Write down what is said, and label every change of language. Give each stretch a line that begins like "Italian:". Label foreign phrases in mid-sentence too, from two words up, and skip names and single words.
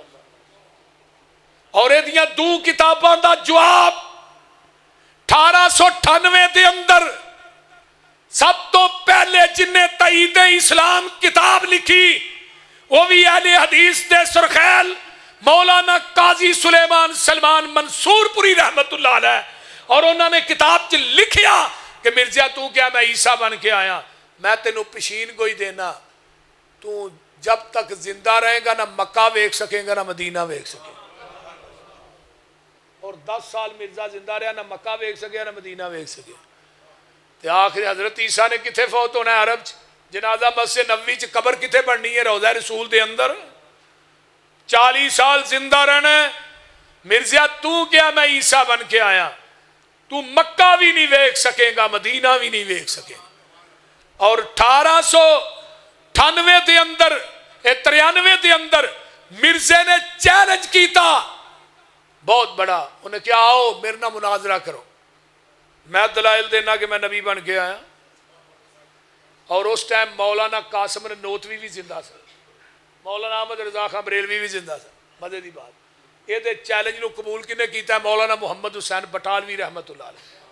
Punjabi: اور یہ دو کتاباں دا جواب 1898 دے اندر سب تو پہلے جن نے تائید اسلام کتاب لکھی وہ بھی اہل حدیث دے سرخیل مولانا قاضی سلیمان سلمان منصور پوری رحمت اللہ علیہ اور انہوں نے کتاب چ لکھیا کہ مرزا تو کیا میں عیسیٰ بن کے آیا میں تینوں پشین گوئی دینا تو جب تک زندہ رہے گا نہ مکہ ویکھ سکیں گا نہ مدینہ ویکھ سکیں اور 10 سال مرزا زندہ رہا نہ مکہ ویکھ سکے نہ مدینہ ویکھ سکے تے آخر حضرت عیسیٰ نے کتھے فوت ہونا ہے عرب جنازہ مسجد نبوی چ قبر کتھے بننی ہے روضہ رسول دے اندر 40 سال زندہ رہنا ہے مرزا تو کیا میں عیسیٰ بن کے آیا تو مکہ بھی نہیں ویکھ سکے گا مدینہ بھی نہیں ویکھ سکے اور 1898 دے اندر 93 دے اندر مرزے نے چیلنج کیتا بہت بڑا انہیں کیا آؤ میرے نہ مناظرہ کرو میں دلائل دینا کہ میں نبی بن کے آیا اور اس ٹائم مولانا قاسم نوتوی بھی زندہ سا مولانا احمد رضا خان بریلوی بھی زندہ سا مزے دی بات یہ دے چیلنج نو قبول کنے کیتا ہے مولانا محمد حسین بٹالوی رحمت اللہ علیہ